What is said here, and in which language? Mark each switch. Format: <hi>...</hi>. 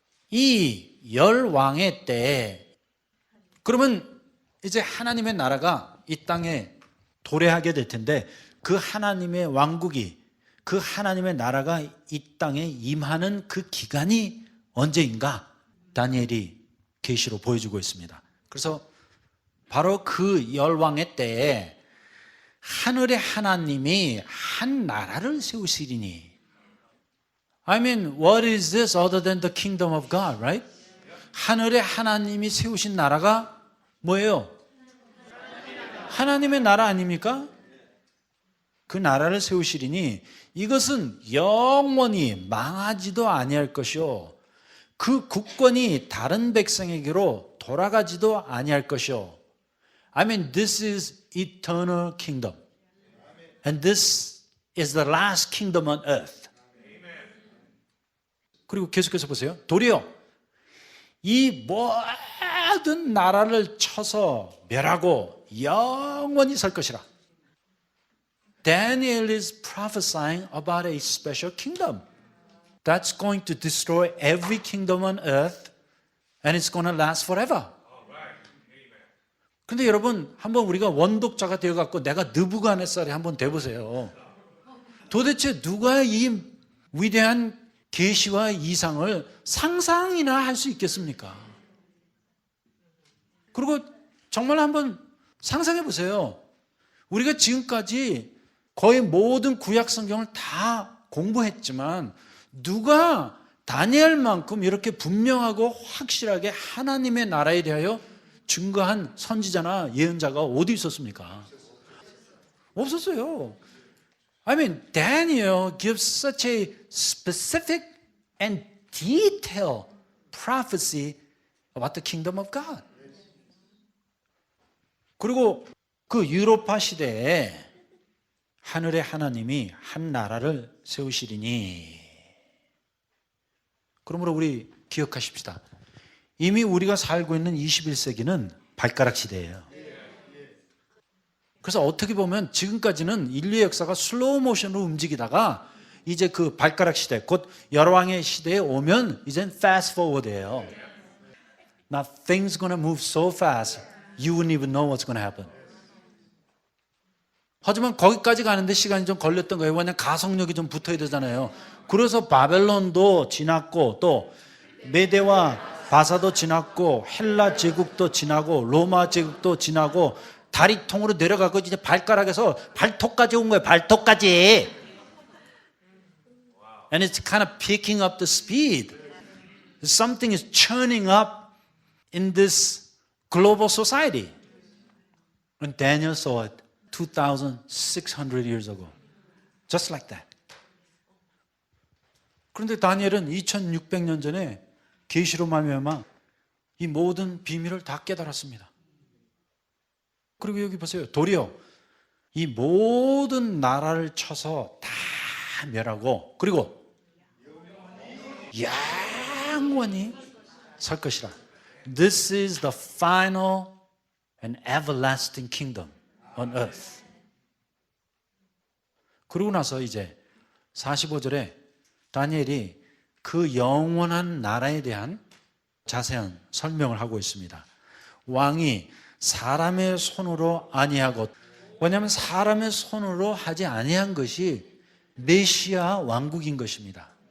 <ko>이 열왕의 때에, 그러면 이제 하나님의 나라가 이 땅에 도래하게 될 텐데, 그 하나님의 왕국이, 그 하나님의 나라가 이 땅에 임하는 그 기간이 언제인가? 다니엘이 계시로 보여주고 있습니다. 그래서 바로 그 열왕의 때에 하늘의 하나님이 한 나라를 세우시리니.</ko> <en>I mean, what is this other than the kingdom of God, right?</en> <ko>하늘의 하나님이 세우신 나라가 뭐예요? 하나님의 나라 아닙니까? 그 나라를 세우시리니 이것은 영원히 망하지도 아니할 것이요, 그 국권이 다른 백성에게로 돌아가지도 아니할 것이요.</ko> <en>I mean, this is eternal kingdom. And this is the last kingdom on earth.</en> <ko>그리고 계속해서 보세요. 도리어 이 모든 나라를 쳐서 멸하고 영원히 설 것이라.</ko> <en>Daniel is prophesying about a special kingdom that's going to destroy every kingdom on earth and it's going to last forever.</en> <ko>근데 여러분, 한번 우리가 원독자가 되어갖고 내가 느부갓네살이 한번 돼보세요. 도대체 누가 이 위대한 계시와 이상을 상상이나 할 수 있겠습니까? 그리고 정말 한번 상상해 보세요. 우리가 지금까지 거의 모든 구약 성경을 다 공부했지만 누가 다니엘만큼 이렇게 분명하고 확실하게 하나님의 나라에 대하여 증거한 선지자나 예언자가 어디 있었습니까? 없었어요.</ko> <en>I mean, Daniel gives such a specific and detailed prophecy about the kingdom of God.</en> <ko>그리고 그 유로파 시대에 하늘의 하나님이 한 나라를 세우시리니. 그러므로 우리 기억하십시다. 이미 우리가 살고 있는 21세기는 발가락 시대예요. 그래서 어떻게 보면 지금까지는 인류의 역사가 슬로우 모션으로 움직이다가 이제 그 발가락 시대, 곧 열왕의 시대에 오면 이젠 fast forward예요.</ko> <en>Now things gonna move so fast, you wouldn't even know what's gonna happen.</en> <ko>하지만 거기까지 가는데 시간이 좀 걸렸던 거예요. 왜냐하면 가속력이 좀 붙어야 되잖아요. 그래서 바벨론도 지났고 또 메대와 바사도 지났고 헬라 제국도 지나고 로마 제국도 지나고 다리통으로 내려가고 이제 발가락에서 발톱까지 온 거예요. 발톱까지.</ko> <en>And it's kind of picking up the speed. Something is churning up in this global society. And Daniel saw it 2,600 years ago. Just like that.</en> <ko>그런데 다니엘은 2,600년 전에 계시로 말미암아 이 모든 비밀을 다 깨달았습니다. 그리고 여기 보세요. 도리어 이 모든 나라를 쳐서 다 멸하고 그리고 영원히 설 것이라.</ko> <en>This is the final and everlasting kingdom on earth.</en> <ko>그러고 나서 이제 45절에 다니엘이 그 영원한 나라에 대한 자세한 설명을 하고 있습니다. 왕이 사람의 손으로 아니하고, 왜냐하면 사람의 손으로 하지 아니한 것이 메시아 왕국인 것입니다.</ko>